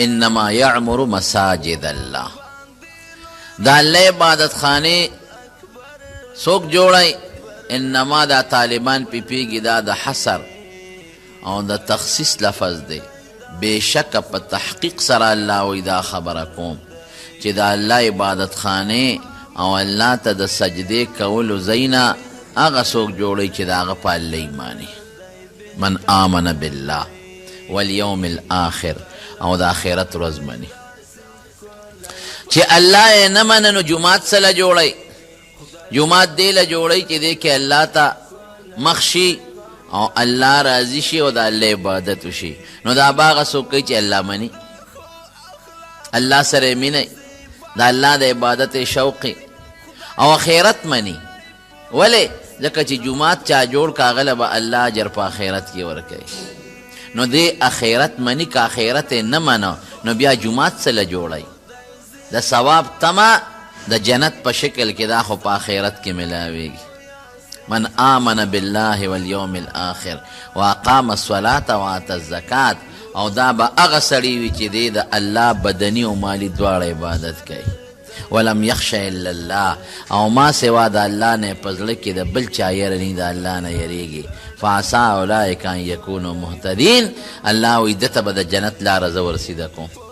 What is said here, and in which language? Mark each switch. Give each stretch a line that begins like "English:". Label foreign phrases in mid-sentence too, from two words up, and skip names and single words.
Arabic: انما یعمر مساجد الله
Pashto: دا الله عبادت خانې څوک جوړوي انما دا طالبان پیږي دا د حصر او د تخصیص لفظ دی. بېشکه په تحقیق سره الله وایي دا خبره کوم چې د الله عبادت خانې او الله ته د سجدې کولو ځایونه هغه څوک جوړوي چې د هغه په الله ایماني.
Arabic: من آمن بالله والیوم الاخر
Pashto: او د آخرت ورځ مني. چې الله یې نه منه نو جومات څه له جوړوي؟ جومات دې له جوړوي چې دې کې الله ته مخ شي او الله راضي شي او د الله عبادت وشي. نو دا به هغه څوک کوي چې الله مني، الله سره مینه، د الله د عبادت شوقي او آخرت مني. ولې؟ ځکه چې جومات چا جوړ که هغه له به الله اجر په آخرت کې ورکوي. نو دې آخرت مني که آخرت یې نه منه نو بیا جومات څه له جوړوي؟ د ثواب تمه د جنت په شکل کې دا خو په آخرت کې ملاویږي.
Arabic: من آمن بالله والیوم الاخر واقام الصلاة وآت الزکات
Pashto: او دا به هغه سړی وي چې دی د الله بدني او مالی دواړه عبادت کوي.
Arabic: ولم یخش الا الله
Pashto: او ما سوا د الله نه په زړه کې د بل چا یره نه د الله نه یریږي.
Arabic: فعسى اولئک ان یکونوا مهتدین.
Pashto: الله وایي ده ته به د جنت لاره زه ورسیده کوم.